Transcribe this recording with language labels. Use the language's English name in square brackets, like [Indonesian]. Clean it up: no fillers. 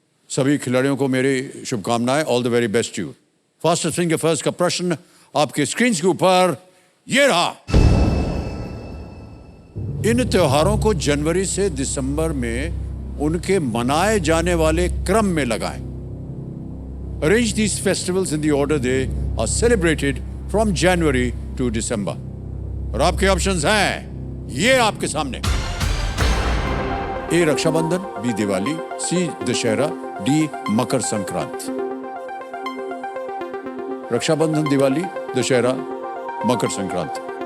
[Hindi] सभी खिलाड़ियों को मेरी शुभकामनाएं। [English] All the very best you. [Hindi] Fast swing के फर्स्ट का प्रश्न आपके स्क्रीन के ऊपर ये रहा। इन त्योहारों को जनवरी से दिसंबर में उनके मनाए जाने वाले क्रम में लगाएं। [English] Arrange these festivals in the order they are celebrated from January to December. [Hindi] और आपके ऑप्शंस हैं ये आपके सामने। ए रक्षाबंधन, बी दिवाली, सी दशहरा, डी मकर संक्रांति। रक्षाबंधन, दिवाली, दशहरा, मकर संक्रांति।